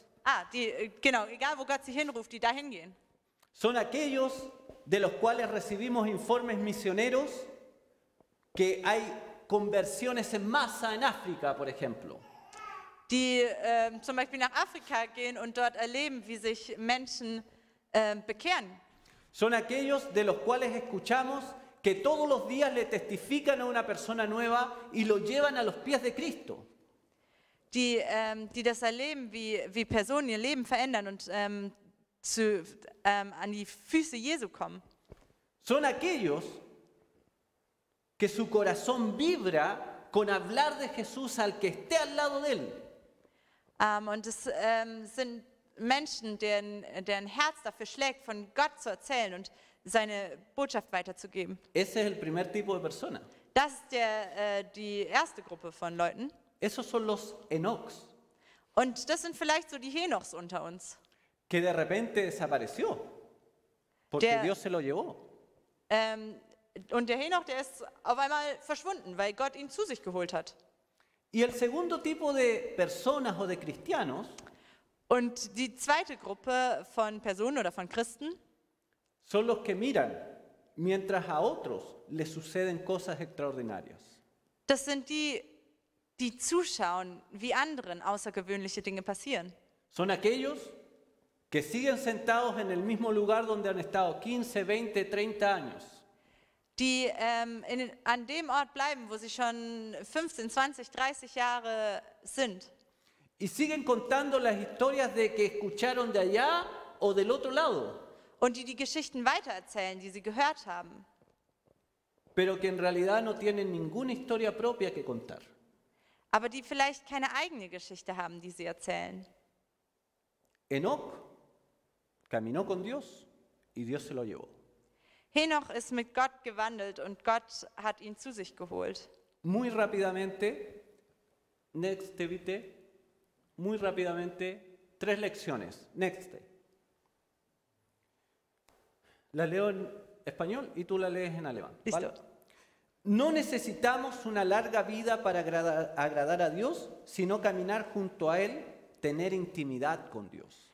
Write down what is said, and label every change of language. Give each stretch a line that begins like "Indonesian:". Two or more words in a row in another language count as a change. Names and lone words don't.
German: genau, egal wo Gott sie hinruft, die dahin gehen.
Spanish: Son aquellos de los cuales recibimos informes misioneros que hay conversiones en masa en África, por ejemplo.
German: Die zum Beispiel nach Afrika gehen und dort erleben, wie sich Menschen bekehren.
Spanish: Son aquellos de los cuales escuchamos que todos los días le testifican a una persona nueva y lo llevan a los pies de Cristo.
German: Die das erleben, wie Personen ihr Leben verändern und an die Füße Jesu kommen.
Spanish: Son aquellos que su corazón vibra con hablar de Jesús al que esté al lado de él.
German: Und es sind Menschen, deren Herz dafür schlägt, von Gott zu erzählen und seine Botschaft weiterzugeben.
Spanish: Ese es el primer tipo de persona.
German: Das ist die erste Gruppe von Leuten.
Spanish: Esos son los Enocs,
German: Und das sind vielleicht so die Henochs unter uns.
Spanish: que de repente desapareció, porque
German: Der-
Spanish: Dios se lo llevó.
German: Und der Henoch, der ist auf einmal verschwunden, weil Gott ihn zu sich geholt hat.
Spanish: Y el segundo tipo de personas o de cristianos
German: Und die zweite Gruppe von Personen oder von Christen,
Spanish: son los que miran mientras a otros les suceden cosas extraordinarias.
German: das sind die zuschauen, wie anderen außergewöhnliche Dinge passieren.
Spanish: Son aquellos que siguen sentados en el mismo lugar donde han estado 15, 20, 30 años.
German: Die an dem Ort bleiben, wo sie schon 15, 20, 30 Jahre sind.
Spanish: Y siguen contando las historias de que escucharon de allá o del otro lado,
German: Und die Geschichten weitererzählen, die sie gehört haben.
Spanish: pero que en realidad no tienen ninguna historia propia que contar.
German: Aber die vielleicht keine eigene Geschichte haben, die sie erzählen.
Spanish: Enoc caminó con Dios y Dios se lo llevó.
German: Henoch ist mit Gott gewandelt und Gott hat ihn zu sich geholt.
Spanish: Muy rápidamente, next, bitte, muy rápidamente, 3 lecciones. Next. La leo en español y tú la lees en alemán. ¿Vale? Listo. No necesitamos una larga vida para agradar a Dios, sino caminar junto a Él, tener intimidad con Dios.